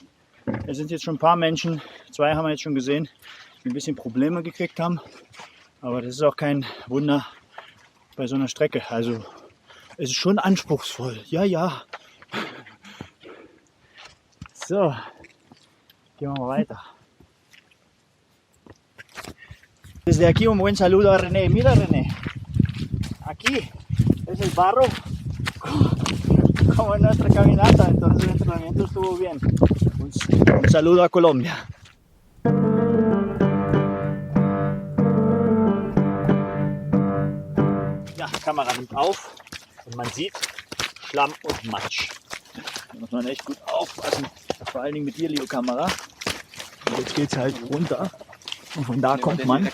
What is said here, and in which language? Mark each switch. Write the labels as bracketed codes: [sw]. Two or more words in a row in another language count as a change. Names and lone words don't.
[de] Es sind jetzt schon ein paar Menschen, 2 haben wir jetzt schon gesehen, die ein bisschen Probleme gekriegt haben. Aber das ist auch kein Wunder bei so einer Strecke. Also es ist schon anspruchsvoll. Ja, ja. So, gehen wir mal weiter. [es] Desde aquí un buen saludo a René. Mira René, aquí es el barro como en nuestra caminata, entonces el entrenamiento estuvo bien. Un saludo a Colombia. [de] Ja, Kamera nimmt auf und man sieht Schlamm und Matsch. Da muss man echt gut aufpassen, vor allen Dingen mit Videokamera. Und jetzt geht es halt runter und von da kommt man.